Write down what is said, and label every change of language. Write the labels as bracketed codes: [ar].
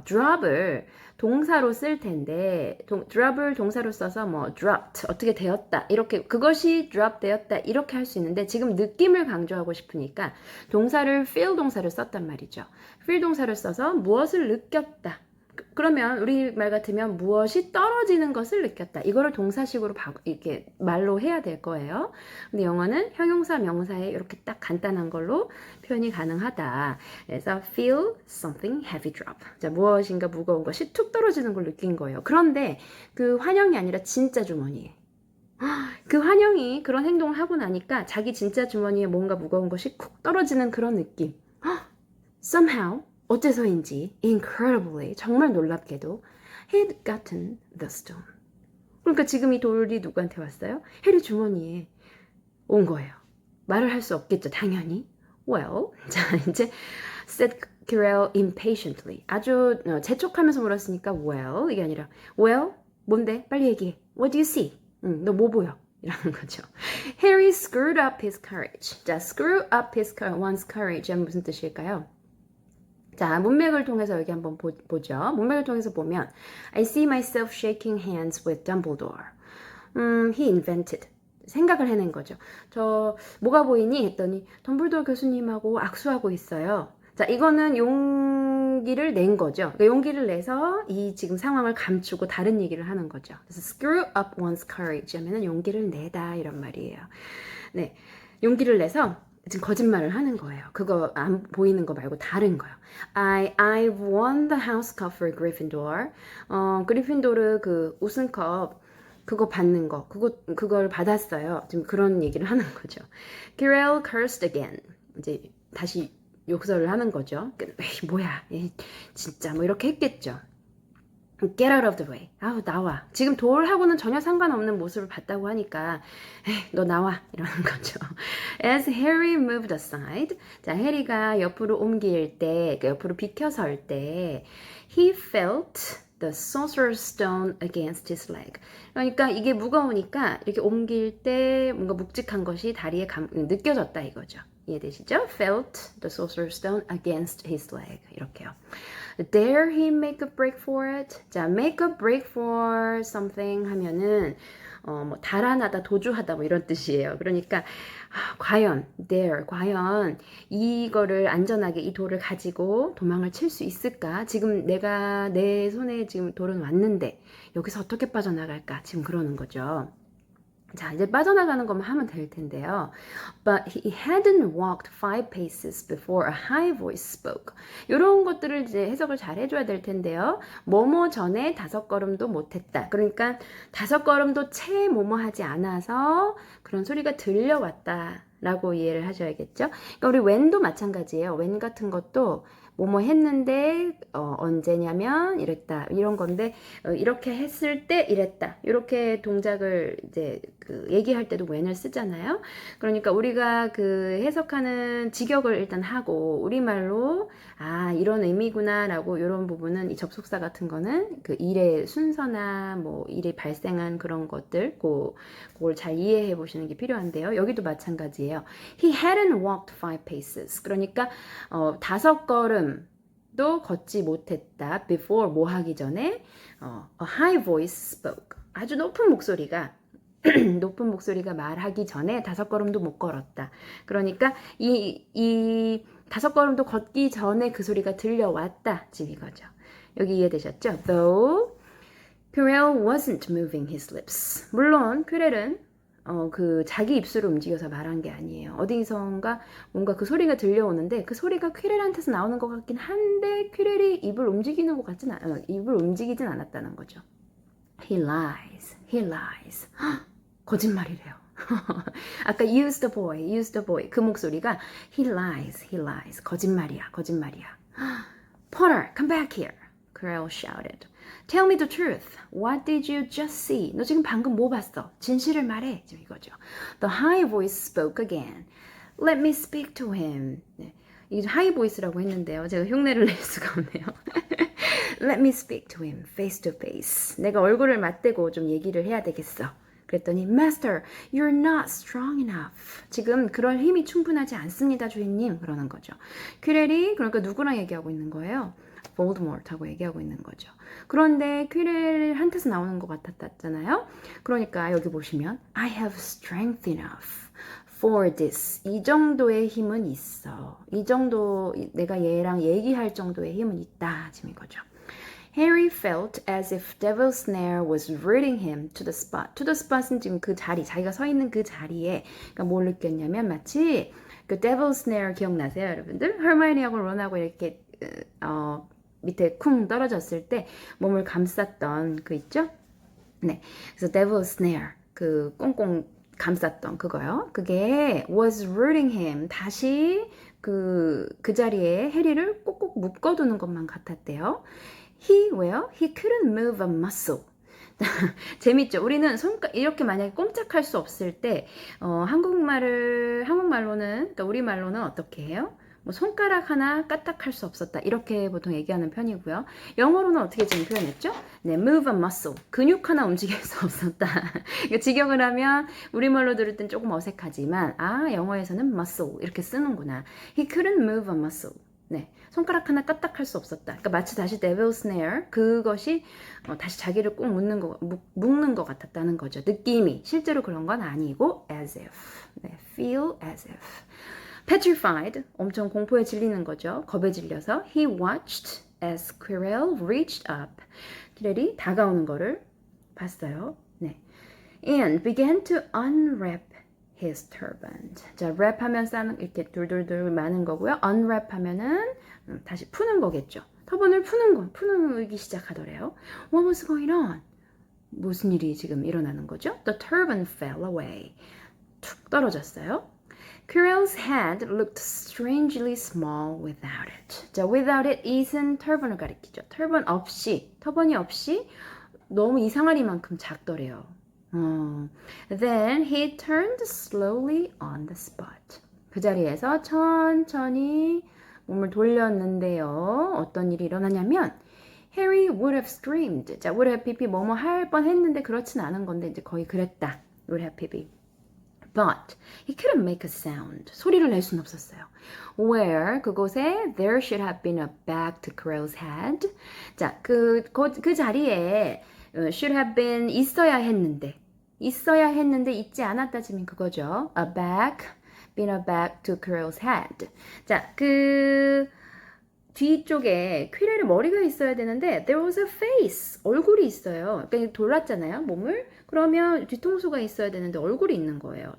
[ko] drop을 동사로 쓸 텐데 drop을 동사로 써서 뭐 dropped 어떻게 되었다 이렇게 그것이 drop 되었다 이렇게 할 수 있는데 지금 느낌을 강조하고 싶으니까 동사를 feel 동사를 썼단 말이죠. feel 동사를 써서 무엇을 느꼈다. 그러면 우리말 같으면 무엇이 떨어지는 것을 느꼈다. 이거를 동사식으로 이렇게 말로 해야 될 거예요. 근데 영어는 형용사, 명사에 이렇게 딱 간단한 걸로 표현이 가능하다. [en] 그래서 feel something heavy drop. [ko] 자, 무엇인가 무거운 것이 툭 떨어지는 걸 느낀 거예요. 그런데 그 환영이 아니라 진짜 주머니에. 그 환영이 그런 행동을 하고 나니까 자기 진짜 주머니에 뭔가 무거운 것이 쿡 떨어지는 그런 느낌. [en] Somehow [ko] 어째서인지 [en] incredibly [ko] 정말 놀랍게도 [en] had gotten the stone. [ko] 그러니까 지금 이 돌이 누구한테 왔어요? 해리 주머니에 온 거예요. 말을 할 수 없겠죠, 당연히. [en] Well, [ko] 자 이제 [en] said Quirrell impatiently. [ko] 아주 재촉하면서 물었으니까 well 이게 아니라 well 뭔데? 빨리 얘기해. [en] What do you see? [ko] 너 뭐 보여? 이라는 거죠. [en] Harry screwed up his courage. [ko] 자, screw up one's courage 하면 무슨 뜻일까요? 자, 문맥을 통해서 여기 한번 보죠. 문맥을 통해서 보면 [en] I see myself shaking hands with Dumbledore. He invented. [ko] 생각을 해낸 거죠. 저 뭐가 보이니? 했더니 덤블도어 교수님하고 악수하고 있어요. 자, 이거는 용기를 낸 거죠. 그러니까 용기를 내서 이 지금 상황을 감추고 다른 얘기를 하는 거죠. 그래서 screw up one's courage 하면은 용기를 내다 이런 말이에요. 네, 용기를 내서 지금 거짓말을 하는 거예요. 그거 안 보이는 거 말고 다른 거요. [en] I've won the house cup for Gryffindor. [ko] 그리핀도르 그 우승컵 그거 받는 거, 그걸 받았어요. 지금 그런 얘기를 하는 거죠. [en] Quirrell cursed again. [ko] 이제 다시 욕설을 하는 거죠. 에이, 뭐야, 에이, 진짜 뭐 이렇게 했겠죠. [en] Get out of the way. [ko] 아우, 나와. 지금 돌하고는 전혀 상관없는 모습을 봤다고 하니까 에이, 너 나와 이러는 거죠. [en] As Harry moved aside. [ko] 자, 해리가 옆으로 옮길 때, 옆으로 비켜설 때 [en] he felt the saucer stone against his leg. [ko] 그러니까 이게 무거우니까 이렇게 옮길 때 뭔가 묵직한 것이 다리에 느껴졌다 이거죠. 이해되시죠? [en] Felt the saucer stone against his leg. [ko] 이렇게요. [en] Dare he make a break for it? [ko] 자, make a break for something 하면은 뭐 달아나다, 도주하다 뭐 이런 뜻이에요. 그러니까 과연 과연 이거를 안전하게 이 돌을 가지고 도망을 칠 수 있을까? 지금 내가 내 손에 지금 돌은 왔는데 여기서 어떻게 빠져나갈까? 지금 그러는 거죠. 자, 이제 빠져나가는 것만 하면 될 텐데요. [en] But he hadn't walked 5 paces before a high voice spoke. [ko] 이런 것들을 이제 해석을 잘 해줘야 될 텐데요. 뭐뭐 전에 5걸음도 못했다. 그러니까 5걸음도 채 뭐뭐 하지 않아서 그런 소리가 들려왔다. 라고 이해를 하셔야겠죠. 그러니까 우리 when도 마찬가지예요. when 같은 것도 뭐뭐 했는데 언제냐면 이랬다 이런 건데 이렇게 했을 때 이랬다 이렇게 동작을 이제 그 얘기할 때도 when을 쓰잖아요. 그러니까 우리가 그 해석하는 직역을 일단 하고 우리말로 아 이런 의미구나라고 이런 부분은 이 접속사 같은 거는 그 일의 순서나 뭐 일이 발생한 그런 것들 그걸 잘 이해해 보시는 게 필요한데요. 여기도 마찬가지예요. [en] He hadn't walked 5 paces. [ko] 그러니까 5걸음도 걷지 못했다. [en] Before [ko] 뭐 하기 전에 [en] a high voice spoke. [ko] 아주 높은 목소리가 말하기 전에 5걸음도 못 걸었다. 그러니까 이 5걸음도 걷기 전에 그 소리가 들려왔다. 지금 이거죠. 여기 이해되셨죠? [en] Though Quirrell wasn't moving his lips. [ko] 물론 퀴렐은 그 자기 입술을 움직여서 말한 게 아니에요. 어디선가 뭔가 그 소리가 들려오는데 그 소리가 퀴렐한테서 나오는 것 같긴 한데 퀴렐이 입을 움직이진 않았다는 거죠. [en] He lies. [ko] 거짓말이래요. [en] 아까 use the boy. [ko] 그 목소리가 [en] he lies. [ko] 거짓말이야. [en] Potter, come back here. Quirrell shouted. Tell me the truth. What did you just see? [ko] 너 지금 방금 뭐 봤어? 진실을 말해. 지금 이거죠. [en] The high voice spoke again. Let me speak to him. 네. [ko] 이게 하이 보이스라고 했는데요. 제가 흉내를 낼 수가 없네요. [en] Let me speak to him face to face. [ko] 내가 얼굴을 맞대고 좀 얘기를 해야 되겠어. 그랬더니 [en] Master, you're not strong enough. [ko] 지금 그럴 힘이 충분하지 않습니다, 주인님. 그러는 거죠. 퀴렐이 그러니까 누구랑 얘기하고 있는 거예요? 볼드모트하고 얘기하고 있는 거죠. 그런데 퀴렐한테서 나오는 것 같았잖아요. 그러니까 여기 보시면 [en] I have strength enough for this. [ko] 이 정도의 힘은 있어. 이 정도 내가 얘랑 얘기할 정도의 힘은 있다. 지금 이거죠. [en] Harry felt as if Devil's Snare was rooting him to the spot. [ko] To the spot은 지금 그 자리, 자기가 서 있는 그 자리에 그러니까 뭘 느꼈냐면 마치 그 Devil's Snare 기억나세요, 여러분들? 헐마이니하고 론하고 이렇게 밑에 쿵 떨어졌을 때 몸을 감쌌던 그 있죠? 네, 그래서 Devil's Snare 그 꽁꽁 감쌌던 그거요. 그게 [en] was rooting him. [ko] 다시 그 자리에 해리를 꼭꼭 묶어두는 것만 같았대요. [en] He couldn't move a muscle. [ko] 재밌죠? 우리는 이렇게 만약에 꼼짝할 수 없을 때 한국말로는 그러니까 우리말로는 어떻게 해요? 뭐 손가락 하나 까딱할 수 없었다 이렇게 보통 얘기하는 편이고요. 영어로는 어떻게 지금 표현했죠? [en] 네, move a muscle. [ko] 근육 하나 움직일 수 없었다. 그러니까 직역을 하면 우리말로 들을 땐 조금 어색하지만 영어에서는 muscle 이렇게 쓰는구나. [en] He couldn't move a muscle. [ko] 네, 손가락 하나 까딱할 수 없었다. 그러니까 마치 다시 Devil's Snare 그것이 다시 자기를 꼭 묶는 것 같았다는 거죠. 느낌이 실제로 그런 건 아니고 as if. [en] 네, feel as if. [ko] Petrified, 엄청 공포에 질리는 거죠. 겁에 질려서 [en] he watched as Quirrell reached up. [ko] 퀴렐이 다가오는 거를 봤어요. [en] 네, and began to unwrap his turban. [ko] 자, wrap 하면 싸는 이렇게 둘둘둘 마는 거고요. unwrap 하면은 다시 푸는 거겠죠. 터번을 푸기 시작하더래요. [en] What was going on? [ko] 무슨 일이 지금 일어나는 거죠? [en] The turban fell away. [ko] 툭 떨어졌어요. [en] Quirrell's head looked strangely small without it. [ko] 자, without it is은 turban을 가리키죠. 터번이 없이 너무 이상하리만큼 작더래요. [en] Then he turned slowly on the spot. [ko] 그 자리에서 천천히 몸을 돌렸는데요. 어떤 일이 일어나냐면 [en] Harry would have screamed. [ko] 자, would have pp 뭐뭐 할 뻔했는데 그렇진 않은 건데 이제 거의 그랬다. [en] would have pp. But he couldn't make a sound. [ko] 소리를 낼 수는 없었어요. [en] Where [ko] 그곳에 [en] there should have been a bag to Quirrell's head. [ko] 자, 그 자리에 should have been 있어야 했는데 있지 않았다 지금 그거죠. [en] A bag, been a bag to Quirrell's head. [ko] 자, 그 뒤쪽에 퀴렐의 머리가 있어야 되는데 [en] there was a face, [ko] 얼굴이 있어요. 그러니까 돌았잖아요, 몸을. 그러면 뒤통수가 있어야 되는데 얼굴이 있는 거예요.